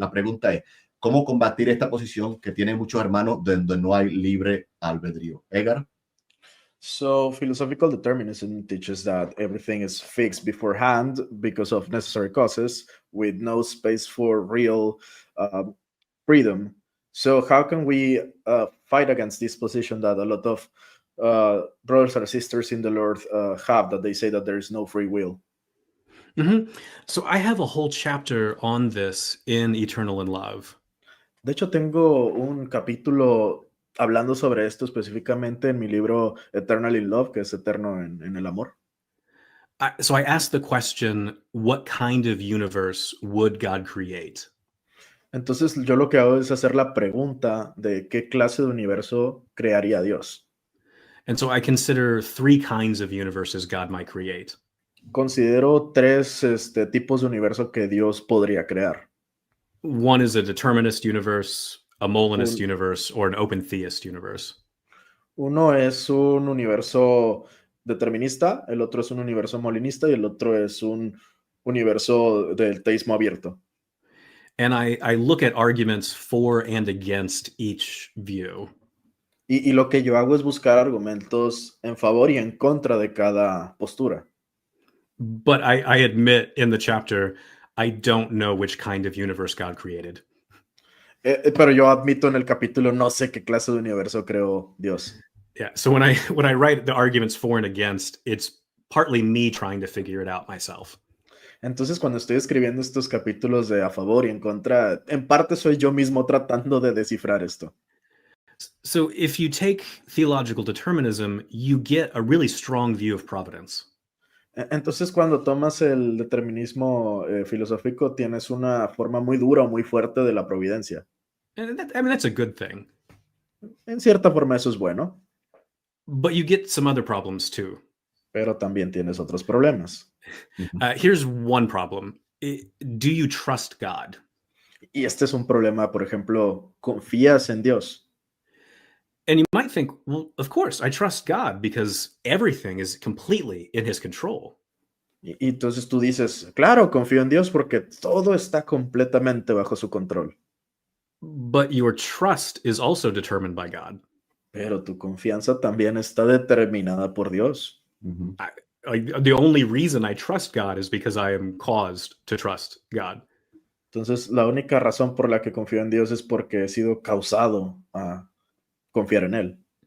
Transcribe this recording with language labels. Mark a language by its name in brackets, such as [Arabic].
[Spanish] La pregunta es, ¿cómo combatir esta posición que tiene muchos hermanos donde no hay libre albedrío? Edgar? [English] So philosophical determinism teaches that everything is fixed beforehand because of necessary causes, with no space for real freedom. So how can we fight against this position that a lot of brothers and sisters in the Lord have, that they say that there is no free will? Mm-hmm. So I have a whole chapter on this in Eternal in Love. [Spanish] De hecho, tengo un capítulo hablando sobre esto específicamente en mi libro Eternal in Love, que es eterno en el amor. [English] So I asked the question, what kind of universe would God create? [Spanish] Entonces yo lo que hago es hacer la pregunta de qué clase de universo crearía Dios. [English] And so I consider three kinds of universes God might create. [Spanish] Considero tres tipos de universo que Dios podría crear. [English] One is a determinist universe, a Molinist universe, or an open theist universe. [Spanish] Uno es un universo determinista, el otro es un universo molinista y el otro es un universo del teísmo abierto. [English] And I look at arguments for and against each view. [Spanish] Y lo que yo hago es buscar argumentos en favor y en contra de cada postura. [English] But I admit in the chapter, I don't know which kind of universe God created. [Spanish] Pero yo admito en el capítulo, no sé qué clase de universo creó Dios. [English] Yeah. So when I write the arguments for and against, it's partly me trying to figure it out myself. [Spanish] Entonces, cuando estoy escribiendo estos capítulos de a favor y en contra, en parte soy yo mismo tratando de descifrar esto. [English] So if you take theological determinism, you get a really strong view of providence. [Spanish] Entonces, cuando tomas el determinismo filosófico, tienes una forma muy dura o muy fuerte de la providencia. [English] And that's a good thing. [Spanish] En cierta forma eso es bueno. [English] But you get some other problems too. [Spanish] Pero también tienes otros problemas. [English] Here's one problem. Do you trust God? [Spanish] Y este es un problema, por ejemplo, ¿confías en Dios? [English] And you might think, well, of course, I trust God because everything is completely in his control. [Spanish] Y entonces tú dices, claro, confío en Dios porque todo está completamente bajo su control. [English] But your trust is also determined by God. [Spanish] Pero tu confianza también está determinada por Dios. [English] The only reason I trust God is because I am caused to trust God. [Spanish] Entonces, la única razón por la que confío en Dios es porque he sido causado a confiar en él.